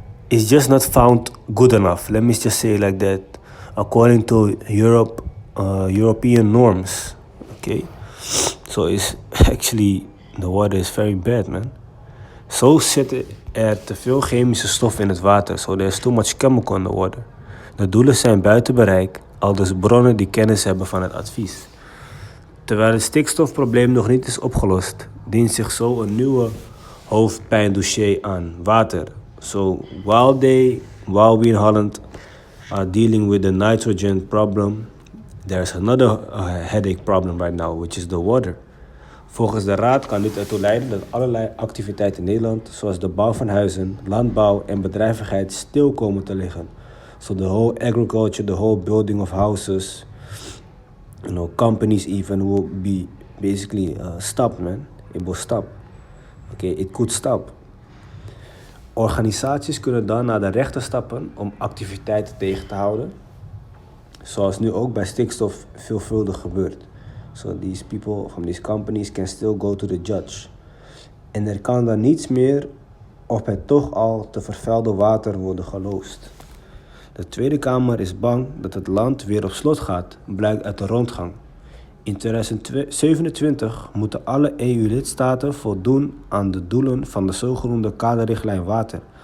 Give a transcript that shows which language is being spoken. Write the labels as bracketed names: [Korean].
[English] It's just not found good enough. Let me just say it like that. According to European norms, okay? So it's actually, the water is very bad, man. [Dutch] Zo zitten er te veel chemische stoffen in het water. [English] So there's too much chemical in the water. [Dutch] De doelen zijn buiten bereik, aldus bronnen die kennis hebben van het advies. Terwijl het stikstofprobleem nog niet is opgelost, dient zich zo een nieuwe hoofdpijndossier aan: water. [English] So while we in Holland are dealing with the nitrogen problem, there's another headache problem right now, which is the water. [Dutch] Volgens de Raad kan dit ertoe leiden dat allerlei activiteiten in Nederland, zoals de bouw van huizen, landbouw en bedrijvigheid, stil komen te liggen. [English] So the whole agriculture, the whole building of houses, companies even will be basically stopped, man. It will stop. Okay, it could stop. [Dutch] Organisaties kunnen dan naar de rechter stappen om activiteiten tegen te houden. Zoals nu ook bij stikstof veelvuldig gebeurt. [English] So these people from these companies can still go to the judge. [Dutch] En er kan dan niets meer op het toch al te vervuilde water worden geloosd. De Tweede Kamer is bang dat het land weer op slot gaat, blijkt uit de rondgang. In 2027 moeten alle EU-lidstaten voldoen aan de doelen van de zogenoemde kaderrichtlijn water.